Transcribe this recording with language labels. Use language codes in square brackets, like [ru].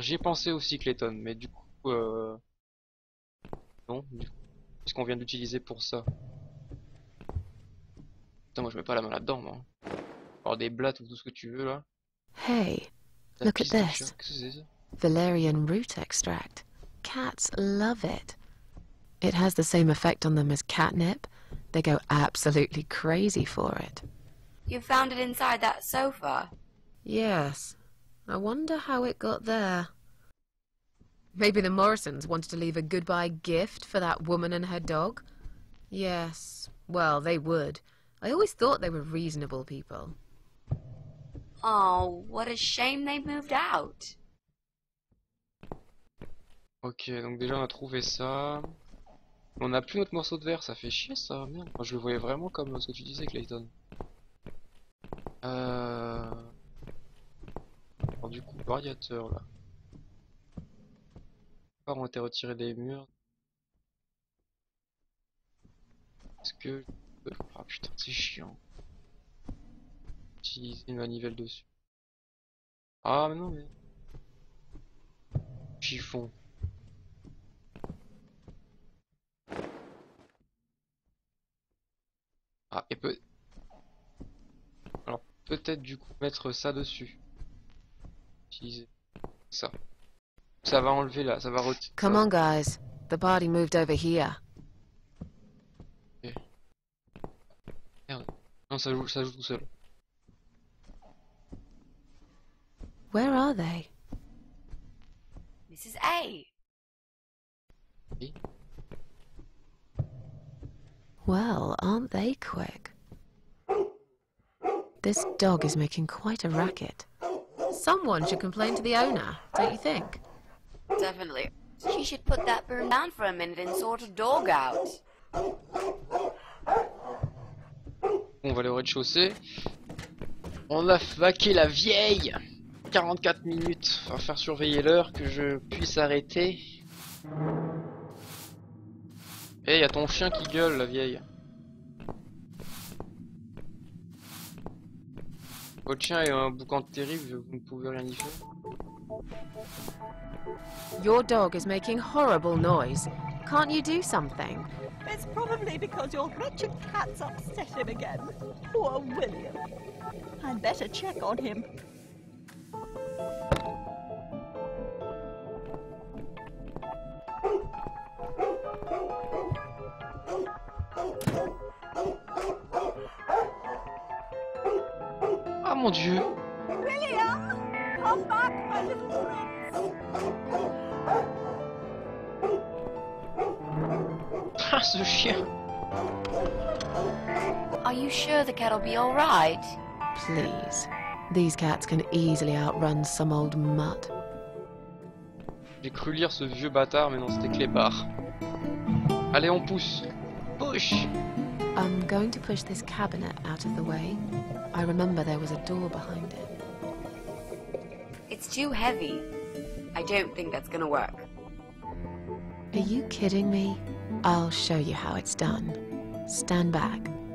[fr] J'y ai pensé aussi, Clayton. Mais du coup. Non, du coup. Puisqu'on vient d'utiliser pour ça. Putain, moi je mets pas la main là-dedans, moi. Alors des blattes ou tout ce que tu veux là. [en] Hey, [fr] La [en] look at [fr] piste de [en] this. [fr] chien, qu'est-ce que c'est ça? [en] Valerian root extract. Cats love it. It has the same effect on them as catnip. They go absolutely crazy for it. You found it inside that sofa? Yes. I wonder how it got there. Maybe the Morrisons wanted to leave a goodbye gift for that woman and her dog? Yes. Well, they would. I always thought they were reasonable people. Oh, what a shame they moved out. [fr] Ok, donc déjà on a trouvé ça. On a plus notre morceau de verre, ça fait chier ça, merde. Moi, je le voyais vraiment comme ce que tu disais, Clayton. Alors du coup, radiateur là. On a été retiré des murs. Est-ce que... Ah putain, c'est chiant. Utiliser une manivelle dessus. Ah mais non mais... Chiffon. Ah et peut... Alors peut-être du coup mettre ça dessus. Utiliser ça. Ça va enlever là, ça va retirer. [en] Come on, guys. The party moved over here. [fr] Merde. Non, ça joue tout seul. [en] Where are they? Mrs. A. [fr] Oui. [en] Well, aren't they quick? This dog is making quite a racket. Someone should complain to the owner, don't you think? Definitely. She should put that broom down for a minute and sort a dog out. [fr] On va aller au rez-de-chaussée. On a vaqué la vieille. 44 minutes. On va faire surveiller l'heure que je puisse arrêter. Eh, y a ton chien qui gueule, la vieille. Votre chien est un boucan terrible, vous ne pouvez rien y faire. [en] Your dog is making horrible noise. Can't you do something? It's probably because your wretched cat's upset him again. Poor William. I'd better check on him. [fr] Ah mon Dieu! [en] William! Come back, my little prince! [fr] Ah, ce chien! [en] Are you sure the cat'll be alright? Please. These cats can easily outrun some old mutt. [fr] J'ai cru lire ce vieux bâtard, mais non, c'était Clébard. Allez, on pousse! Push! [en] I'm going to push this cabinet out of the way. I remember there was a door behind it. It's too heavy. I don't think that's gonna work. Are you kidding me? I'll show you how it's done. Stand back.